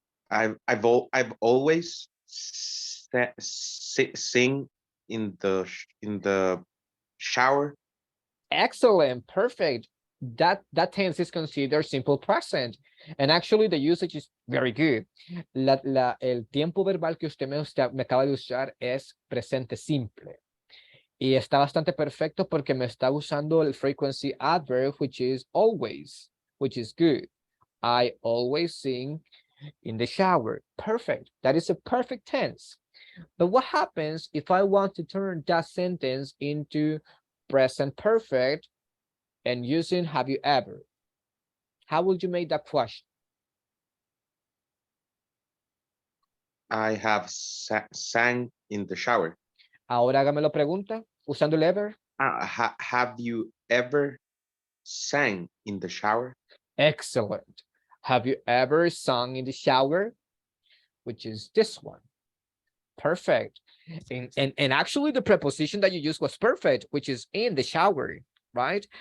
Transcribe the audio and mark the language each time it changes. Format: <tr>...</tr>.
<en>I've always sing in the shower. Excellent. Perfect. That tense is considered simple present. And actually the usage is very good.</en> <es>El tiempo verbal que usted me acaba de usar es presente simple. Y está bastante perfecto porque me está usando el</es> <en>frequency adverb, which is always, which is good. I always sing in the shower. Perfect. That is a perfect tense. But what happens if I want to turn that sentence into present perfect and using have you ever? How would you make that question? I have sang in the shower.</en> <es>Ahora hágamelo pregunta usando el ever.</es> <en>Have you ever sang in the shower? Excellent. Have you ever sung in the shower? Which is this one. Perfect. And actually the preposition that you used was perfect, which is in the shower, right?</en>